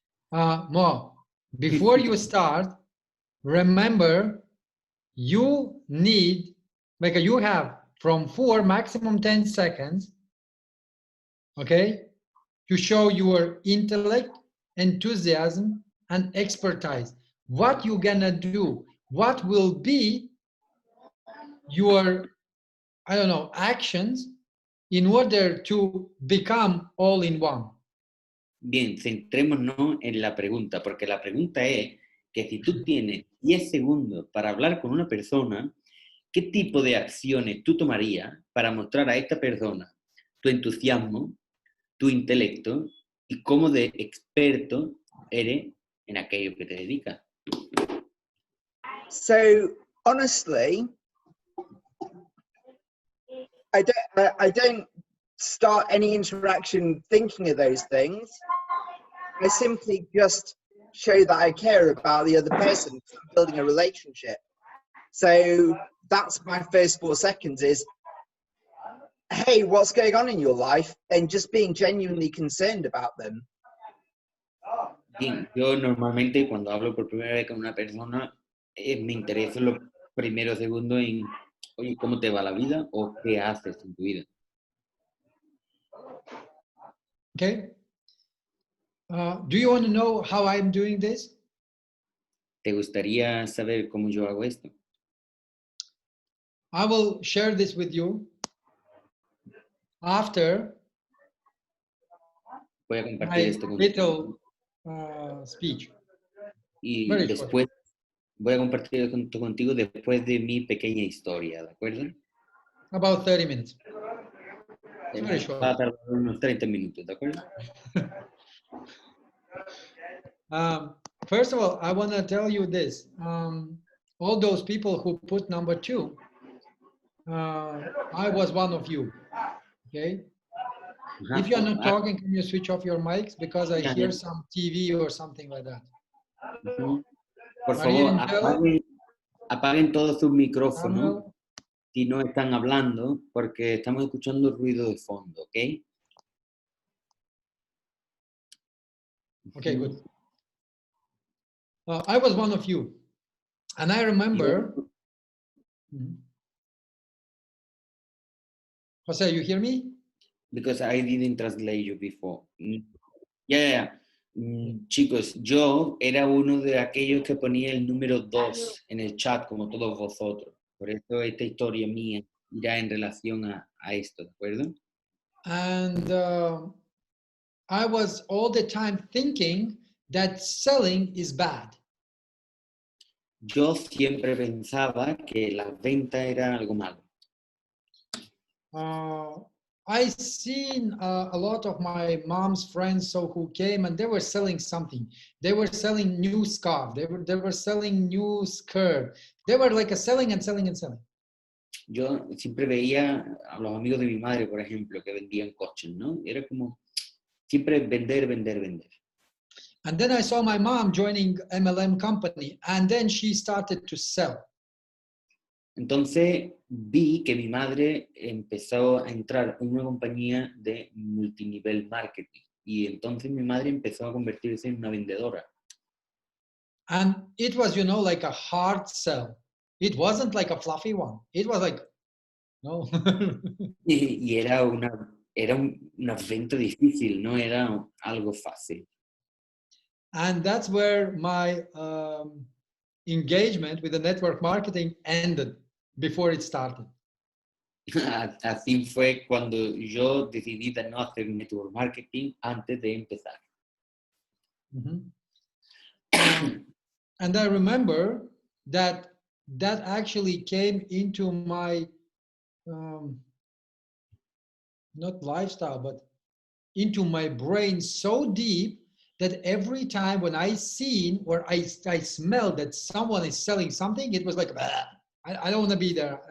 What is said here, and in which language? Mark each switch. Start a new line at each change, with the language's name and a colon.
English: Mo, before you start, remember you need, like you have from 4 maximum 10 seconds, okay, to show your intellect, enthusiasm, and expertise. What you gonna do? What will be your, I don't know, actions in order to become all in one?
Spanish: Bien, centrémonos en la pregunta, porque la pregunta es que si tú tienes 10 segundos para hablar con una persona, ¿qué tipo de acciones tú tomarías para mostrar a esta persona tu entusiasmo, tu intelecto y cómo de experto eres en aquello que te dedicas?
English: So honestly, I don't start any interaction thinking of those things. I simply just show that I care about the other person, I'm building a relationship. So that's my first 4 seconds is, hey, what's going on in your life? And just being genuinely concerned about them.
Spanish: Bien, yo normalmente cuando hablo por primera vez con una persona, me intereso en los primeros segundos en, oye, ¿cómo te va la vida? O ¿qué haces en tu vida?
English: Okay. Do you want to know how I'm doing this?
Spanish: ¿Te gustaría saber cómo yo hago esto?
English: I will share this with you after
Spanish: Voy a compartir
English: my
Spanish: esto
English: little speech.
Spanish: y
English: very
Spanish: después voy a compartir esto contigo después de mi pequeña historia, ¿de acuerdo?
English: About 30 minutes. Very short.
Spanish: Va a tardar unos 30 minutos, ¿de acuerdo?
English: First of all, I want to tell you this. All those people who put number 2, I was one of you, okay? If you're not talking, can you switch off your mics? Because I hear some TV or something like that.
Spanish: Por favor, apaguen todos sus micrófonos si no están hablando, porque estamos escuchando ruido de fondo, ¿ok?
English: Okay, good. I was one of you, and I remember. Jose, you hear me? Because I didn't translate you before. Yeah.
Spanish: Chicos, yo era uno de aquellos que ponía el número 2 en el chat, como todos vosotros. Por eso esta historia mía irá en relación a esto, ¿de acuerdo?
English: And I was all the time thinking that selling is bad.
Spanish: Yo siempre pensaba que la venta era algo malo.
English: I seen a lot of my mom's friends who came and they were selling something. They were selling new scarf. They were selling new skirt. They were like selling and selling and selling.
Spanish: Yo siempre veía a los amigos de mi madre, por ejemplo, que vendían coches, ¿no? Era como siempre vender, vender, vender.
English: And then I saw my mom joining MLM company, and then she started to sell.
Spanish: Entonces vi que mi madre empezó a entrar en una compañía de multinivel marketing y entonces mi madre empezó a convertirse en una vendedora.
English: And it was, like a hard sell. It wasn't like a fluffy one. It was like, no.
Spanish: Y era una venta difícil, no era algo fácil.
English: And that's where my engagement with the network marketing ended before it started.
Spanish: Así fue cuando yo decidí de no hacer network marketing antes de empezar.
English: And I remember that actually came into my not lifestyle, but into my brain so deep that every time when I seen or I smelled that someone is selling something, it was like, I don't want to be there.